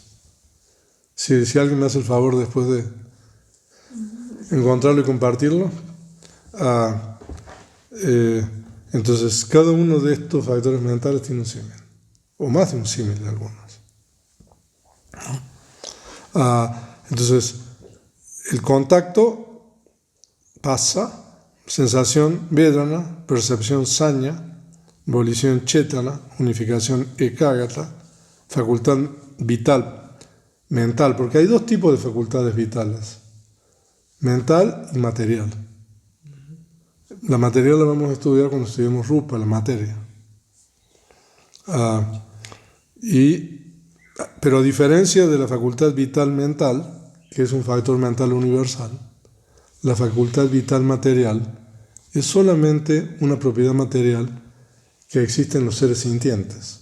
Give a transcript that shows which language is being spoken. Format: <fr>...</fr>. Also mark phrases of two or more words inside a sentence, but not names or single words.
<es>Si alguien me hace el favor después de encontrarlo y compartirlo, Entonces, cada uno de estos factores mentales tiene un símil, o más de un símil de algunos. Entonces, el contacto pasa, sensación vedana, percepción saña, volición chetana, unificación ekagata, facultad vital, mental, porque hay dos tipos de facultades vitales, mental y material. La material la vamos a estudiar cuando estudiemos Rupa, la materia. Pero a diferencia de la facultad vital mental, que es un factor mental universal, la facultad vital material es solamente una propiedad material que existe en los seres sintientes.</es>